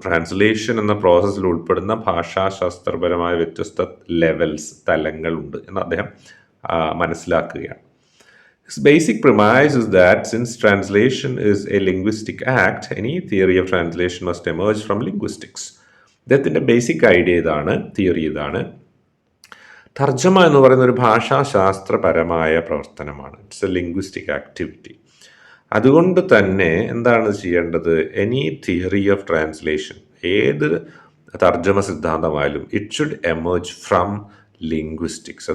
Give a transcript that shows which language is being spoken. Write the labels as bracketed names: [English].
[Malayalam] Translation എന്ന പ്രോസസ്സിൽ ഉൾപ്പെടുന്ന ഭാഷാശാസ്ത്രപരമായ വ്യത്യസ്ത ലെവൽസ്, തലങ്ങളുണ്ട് എന്ന് അദ്ദേഹം മനസ്സിലാക്കുകയാണ്. [English] His basic premise is that since translation is a linguistic act, any theory of translation must emerge from linguistics. [Malayalam] അദ്ദേഹത്തിൻ്റെ ബേസിക് ഐഡിയ ഇതാണ്, തിയറി ഇതാണ്. തർജ്ജമ എന്ന് പറയുന്ന ഒരു ഭാഷാശാസ്ത്രപരമായ പ്രവർത്തനമാണ്. [English] It's a linguistic activity. [Malayalam] അതുകൊണ്ട് തന്നെ എന്താണ് ചെയ്യേണ്ടത്? [English] any theory of translation, [Malayalam] ഏത് തർജ്ജമ സിദ്ധാന്തമായാലും [English] It should emerge from linguistics.